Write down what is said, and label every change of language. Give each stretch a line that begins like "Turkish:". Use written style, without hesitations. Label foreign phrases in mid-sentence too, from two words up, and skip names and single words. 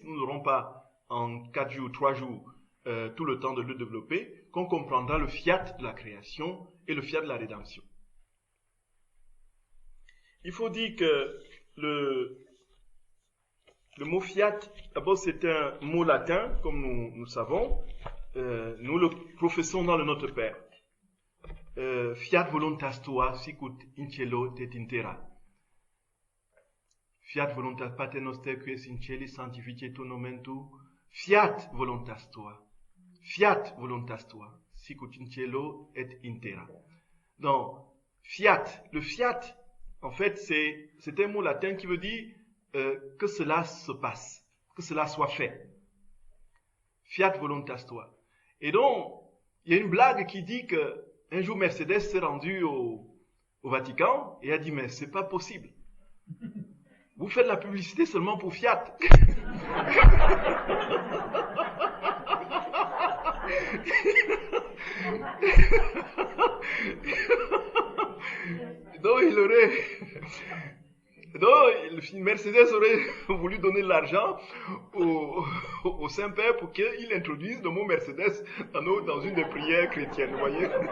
French: Nous n'aurons pas en 4 jours, 3 jours, tout le temps de le développer, qu'on comprendra le fiat de la création et le fiat de la rédemption. Il faut dire que le mot fiat, d'abord c'est un mot latin, comme nous savons. Nous le professons dans le Notre Père.
Latin: Fiat voluntas tua sicut in cielo et in terra. Fiat voluntas pater noster qui es in cieli sanctificetur nomen tu. Fiat voluntas tua sic ut in cielo et in terra.
French: Donc, fiat, le fiat, en fait, c'est un mot latin qui veut dire que cela se passe, que cela soit fait.
Latin: Fiat voluntas tua.
French: Et donc, il y a une blague qui dit que un jour Mercedes s'est rendu au Vatican et a dit, mais c'est pas possible. Vous faites la publicité seulement pour Fiat. Donc, Mercedes aurait voulu donner de l'argent au Saint-Père pour qu'il introduise le mot Mercedes dans une des prières chrétiennes, vous voyez.